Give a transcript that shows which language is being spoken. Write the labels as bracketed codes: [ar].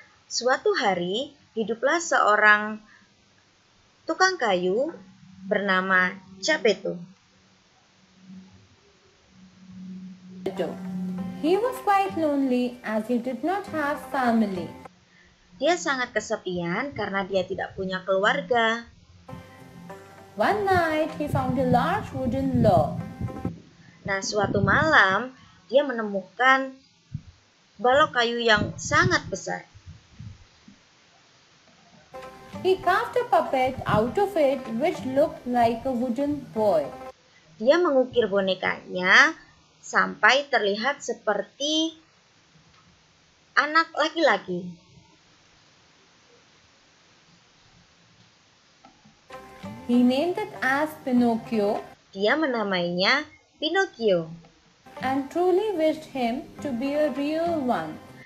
[id] Suatu hari, hiduplah seorang tukang kayu bernama Geppetto. [en] He was quite lonely as he did not have family. [id] Dia sangat kesepian karena dia tidak punya keluarga. [en] One night, he found a large wooden log. [id] Nah, suatu malam, dia menemukan balok kayu yang sangat besar. [en] He carved a puppet out of it which looked like a wooden boy. [id] Dia mengukir bonekanya sampai terlihat seperti anak laki-laki. [en] He named it as Pinocchio [id] Dia menamainya Pinocchio [en] and truly wished him to be a real one.